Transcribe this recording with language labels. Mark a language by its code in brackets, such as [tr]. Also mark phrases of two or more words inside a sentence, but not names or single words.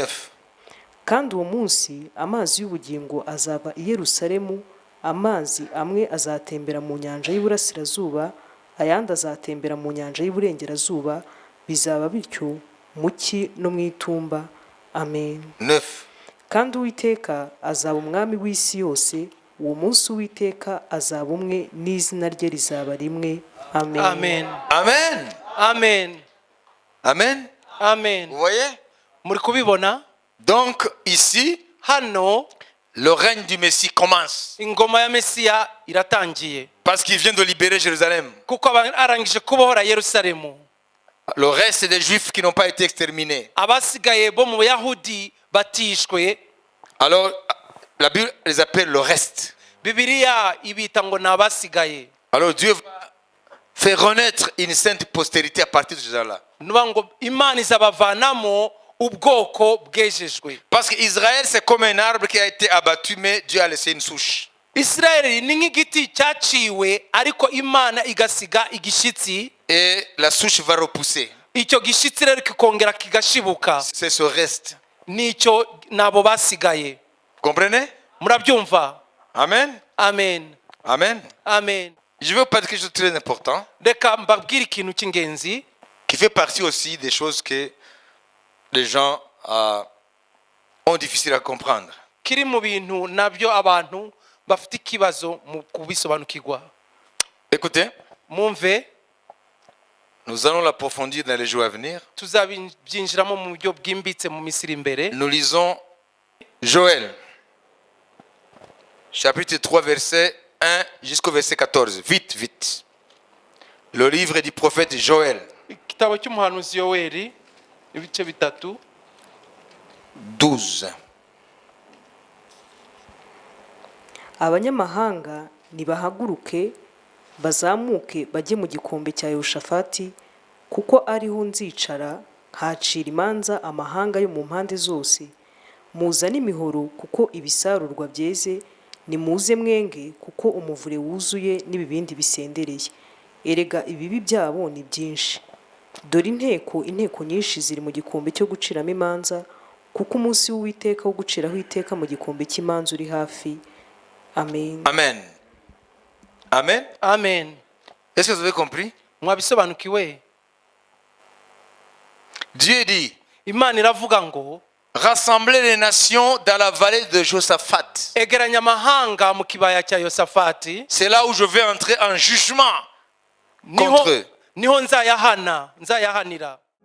[rw] Kandi uwo munsi amazi y'ubugingo azava i Yerusalemu, amazi amwe azatembera mu nyanja y'iburasirazuba ayandi azatembera mu nyanja y'Iburengerazuba, bizaba bityo mu cyi no mu itumba. Amen. 9. Kandi Uwiteka azaba umwami w'isi yose, uwo munsi Uwiteka azaba umwe n'izina rye rizaba rimwe. Amen. amen Amen. amen Amen. amen. [fr] Vous voyez? [rw] Muri kubibona [fr] Donc ici, [rw] hano [fr] le règne du Messie commence. [rw] ingoma ya Mesiya iratangiye, [fr] Parce qu'il vient de libérer Jérusalem. [rw] kuko arangije kubohora Yerusalemu. [fr] Le reste, c'est des Juifs qui n'ont pas été exterminés. [rw] Abasigaye bo mu Bayahudi batishwe, [fr] Alors, la Bible les appelle le reste. [rw] Bibiliya ibita ngo ni abasigaye. [fr] Alors Dieu va faire renaître une sainte postérité à partir de ces gens-là. [rw] Nuba ngo Imana izabavanamo ubwoko bwejejwe. [fr] Parce qu'Israël, c'est comme un arbre qui a été abattu, mais Dieu a laissé une souche. [rw] Isirayeli ni nk'igiti cyaciwe ariko Imana igasiga igishitsi, [fr] Et la souche va repousser. [rw] icyo gishitsi rero kikongera kigashibuka. [fr] C'est ce reste. [rw] Nicyo nabo basigaye. [fr] Comprenez? [rw] Murabyumva? Amen. Amen. Amen. Amen. [fr] Je vais vous parler de quelque chose de très important, [rw] Reka mbabwire ikintu cy'ingenzi [fr] qui fait partie aussi des choses que les gens ont difficile à comprendre. [rw] kiri mu bintu nabyo abantu bafite ikibazo mu kubisobanukirwa. [fr] Écoutez, [rw] Mumve, [fr] nous allons l'approfondir dans les jours à venir. [rw] tuzabyinjiramo mu buryo bwimbitse mu minsi iri imbere. [fr] Nous lisons Joël, chapitre 3, verset 1 jusqu'au verset 14. Vite, vite. Le livre du prophète Joël, [rw] Igitabo cy'umuhanuzi Yoweri, ibice bitatu. 12. Abanyamahanga nibahaguruke bazamuke bajye mu gikombe cya Yehoshafati, kuko ariho nzicara nkacira imanza amahanga yo mu mpande zose. Muzane imihoro kuko ibisarurwa byeze, nimuze mwenge kuko umuvure wuzuye n'ibibindi bisendereye. Erega ibibi byabo ni byinshi. Dore inteko nyinshi ziri mu gikombe cyo guciramo imanza, kuko umunsi w'Uwiteka wo guciraho iteka mu gikombe cy'imanza uri hafi. Amen. Amen. Amen. Amen. [fr] Est-ce que vous avez compris? [rw] Mwabisobanukiwe? [fr] Dieu dit, [rw] Imana iravuga ngo [fr] rassemblez les nations dans la vallée de Josaphat. [rw] egeranya amahanga mu kibaya cya Yosafati. [fr] C'est là où je vais entrer en jugement contre eux. [rw] Niho nzayahanira.